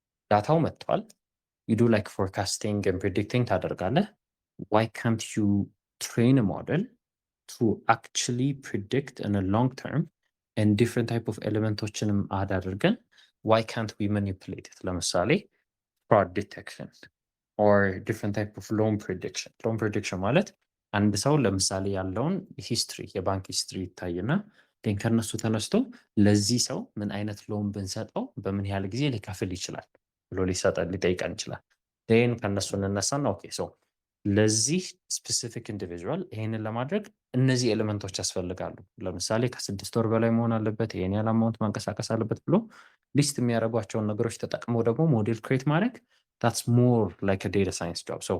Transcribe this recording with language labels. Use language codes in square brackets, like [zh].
[am] ዳታው መጥቷል። [en] you do like forecasting and predicting [am] ታደርጋለህ። [en] why can't you train a model to actually predict in a long term and different type of [am] ኤሌመንቶችንም አድ አድርገን [en] why can't we manipulate it? ለምሳሌ fraud detection or different type of loan prediction. [am] loan prediction ማለት አንድ ሰው ለምሳሌ ያለውን ሂስትሪ የባንክ ሂስትሪ ይታይና ከነሱ ተነስቶ ለዚህ ሰው ምን አይነት ሎን ብንሰጠው በምን ያህል ጊዜ ሊከፍል ይችላል ብሎ ሊጠይቀን ይችላል። ን ከነሱ እንነሳና [en] ኦኬ ሶ [am] ለዚህ [en] ስፔሲፊክ ኢንዲቪዥዋል [am] ይሄንን ለማድረግ እነዚህ ኤሌመንቶች ያስፈልጋሉ። ለምሳሌ ከ6 ወር በላይ መሆን አለበት፣ ይሄን ያህል አማውንት ማንቀሳቀስ አለበት ብሎ ሊስት የሚያደርጓቸውን ነገሮች ተጠቅመው ደግሞ ሞዴል ክሬት ማድረግ [en] that's more like a data science job.